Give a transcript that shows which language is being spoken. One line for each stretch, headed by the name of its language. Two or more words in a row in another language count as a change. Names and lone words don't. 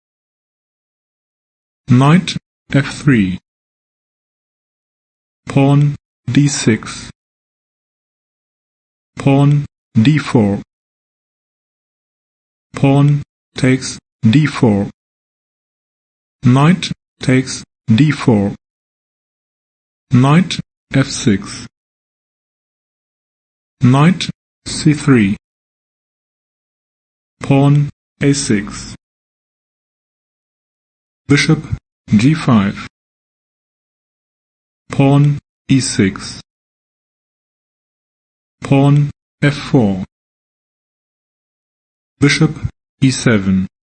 English: knight f3, pawn d6, pawn d4, pawn takes d4, knight takes d4, knight f6, knight c3, pawn a6, bishop g5, pawn e6, pawn f4, bishop e7,